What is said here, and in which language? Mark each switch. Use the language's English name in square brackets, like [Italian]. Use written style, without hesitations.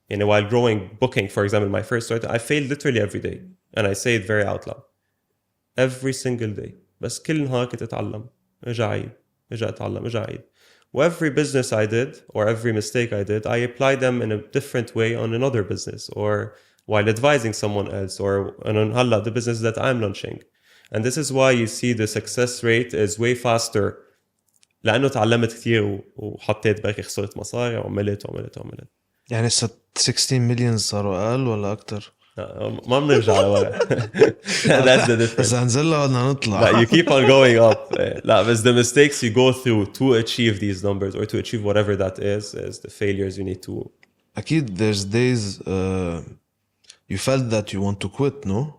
[English] while growing Book.Ink for example my first start I failed literally every day and I say it very out loud every single day [Arabic] بس كل نهار كنت أتعلم أجا عيد [English] أجا أتعلم أجا عيد every business I did or every mistake I did I applied them in a different way on another business or while advising someone else or on هلا the business that I'm launching and this is why you see the success rate is way faster [Arabic] لأنه تعلمت كتير وحطيت باقي خسرت مصاري وعملت يعني 16 مليون صاروا أقل ولا أكتر؟ ما بنرجع لورا [English] that's the difference [Arabic] بس هنزلها بدنا نطلع [English] لا you keep on going up [Arabic] لا بس [English] the mistakes you go through to achieve these numbers or to achieve whatever that is the failures you need to [Arabic] أكيد [English] there's days you felt that you want to quit no؟